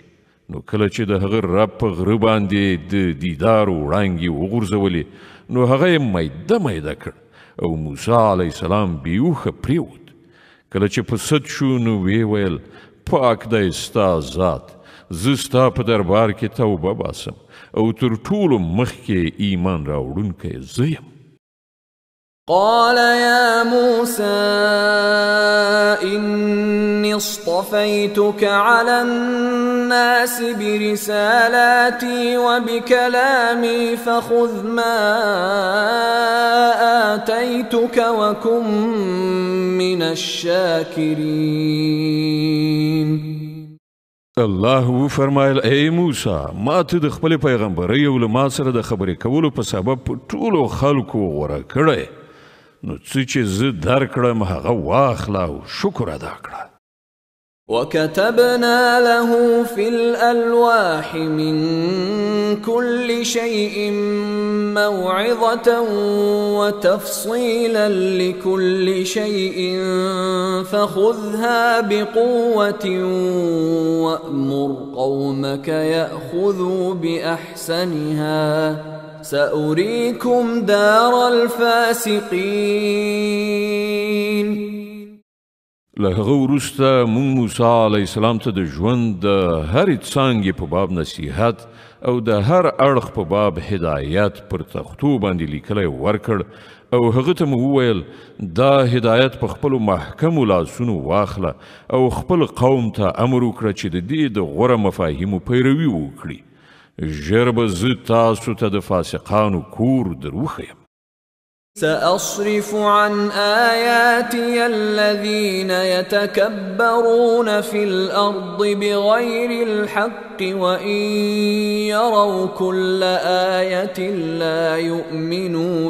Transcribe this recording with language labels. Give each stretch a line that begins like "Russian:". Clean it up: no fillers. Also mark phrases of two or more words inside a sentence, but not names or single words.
Pashto: نو کله چې د هغه رب په غره باندې د دیدار وړانګې وغورځولې نو هغه یې میده میده کړ او موسی
Arabic: علیه السلام
Pashto: بیوخه پریوت. کله چې په سد شو نو ویې ویل پاک دی ستا ذات، زه ستا په دربار کې توبه باسم او تر ټولو مخکې ایمان راوړونکی زه یم.
Arabic: قال يا موسى إني اصطفيتك على الناس برسالاتي وبكلامي فخذ ما آتيتك وكن من الشاكرين.
Pashto: الله فرمایل ای موسی ما ته د خپل پیغمبرۍ او له ما سره د خبرې کولو په سبب په ټولو خلکو غوره کړی، نو څه چې زه درکړم هغه واخله او شکر ادا کړه.
Arabic: وكتبنا له في الألواح من كل شيء موعظة وتفصيلا لكل شيء فخذها بقوة وأمر قومك يأخذوا بأحسنها سأريكم دار الفاسقين.
Pashto: له هغه وروسته موږ موسی
Arabic: علیه السلام
Pashto: ته د ژوند د هرې څانګې په باب نصیحت او د هر اړخ په باب هدایت پر تختو باندې لیکلی ورکړ او هغه ته مو وویل دا هدایت په خپلو محکمو لاسونو واخله او خپل قوم ته امر وکړه چې د دې د غوره مفاهیمو پیروي وکړي ژر به زه تاسو ته د فاسقانو کور در وښیم
Arabic: سأصرف عن آياتي الذين يتكبرون في الأرض بغير الحق وإن يروا كل آية لا يؤمنوا